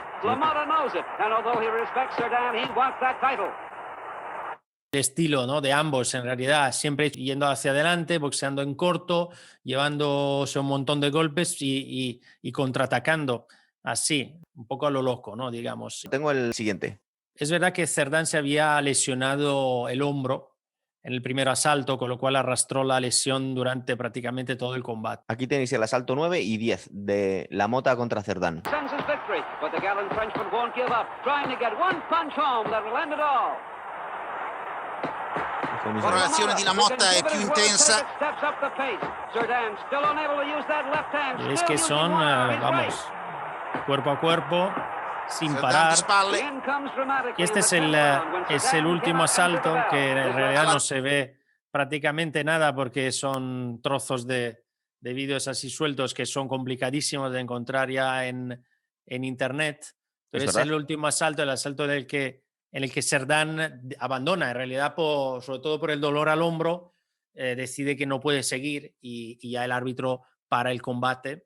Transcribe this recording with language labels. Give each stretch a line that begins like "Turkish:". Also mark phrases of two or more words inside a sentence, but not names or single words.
Spanish: El estilo, ¿no?, de ambos, en realidad, siempre yendo hacia adelante, boxeando en corto, llevándose un montón de golpes y contraatacando así, un poco a lo loco, ¿no?, digamos. Tengo el siguiente. Es verdad que Cerdán se había lesionado el hombro en el primer asalto, con lo cual arrastró la lesión durante prácticamente todo el combate. Aquí tenéis el asalto 9 y 10 de La Mota contra Cerdán.
Italian: Ora l'azione di La Motta è più intensa.
Spanish: Y es que son, vamos, cuerpo a cuerpo, sin Cerdán parar.
Italian: di spalle.
Spanish: Y este es el último asalto, que en realidad no se ve prácticamente nada porque son trozos de vídeos así sueltos que son complicadísimos de encontrar ya en internet. Pero es verdad. el último asalto, el asalto en el que Cerdán abandona, en realidad sobre todo por el dolor al hombro, decide que no puede seguir y ya el árbitro para el combate.